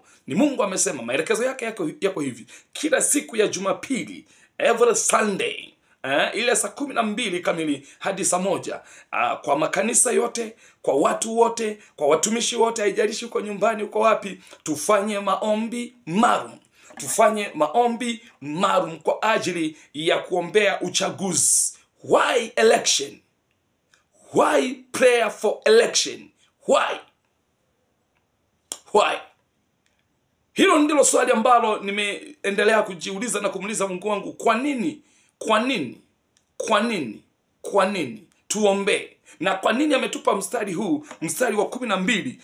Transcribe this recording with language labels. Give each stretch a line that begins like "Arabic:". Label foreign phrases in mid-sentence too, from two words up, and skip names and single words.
Swahili: Ni Mungu amesema, maelekezo yake yako hivi: kila siku ya Jumapili,
English: every Sunday,
Swahili: ile saa 12 kamili hadi saa 1, kwa makanisa yote, kwa watu wote, kwa watumishi wote, haijalishi uko nyumbani uko wapi, tufanye maombi maalum. Tufanye maombi maalum kwa ajili ya kuombea uchaguzi.
English: Why election? Why prayer for election? Why?
Swahili: Hilo ndilo swali ambalo nimeendelea kujiuliza na kumuuliza Mungu wangu, kwa nini tuombe? Na kwa nini ametupa mstari huu, mstari wa 12?